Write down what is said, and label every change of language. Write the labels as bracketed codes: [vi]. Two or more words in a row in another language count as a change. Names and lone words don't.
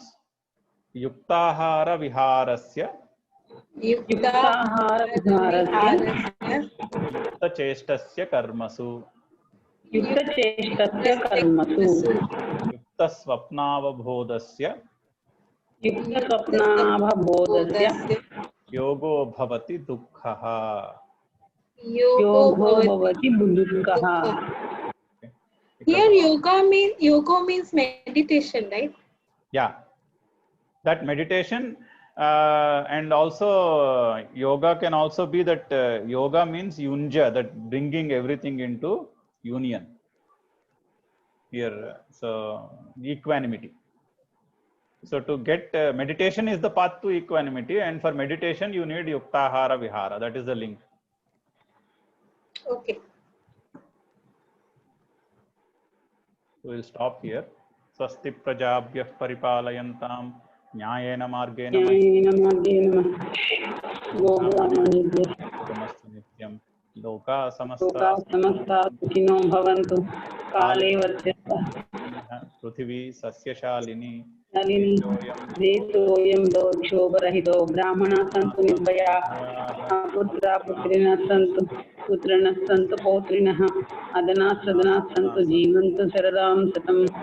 [sa] యుక్తాహార విహారస్య యుక్త చేష్టస్య కర్మసు యుక్త స్వప్నావబోధస్య యోగో భవతి దుఃఖః. [en] Here yoga means meditation, right? Yeah, that meditation and also yoga can also be that yoga means yunja, that bringing everything into union here. So equanimity. So to get meditation is the path to equanimity, and for meditation you need [sa] युक्ताहार विहार. [en] That is the link. Okay. We will stop here. [sa] स्वस्ति प्रजाभ्यः परिपालयन्ताम् న్యాయేన మార్గేణ నిత్యం. లోకా సమస్తా సుఖినో భవంతు. కాలే వర్ధతే పృథివీ సస్యశాలిని. దేశోయం దోషోపరహితో బ్రాహ్మణా సంతు నిర్భయాః. పుత్రా పుత్రిణః సంతు పుత్రిణః సంతు పౌత్రిణః. అదనా సదనా సంతు జీవంతు శరదాం శతం.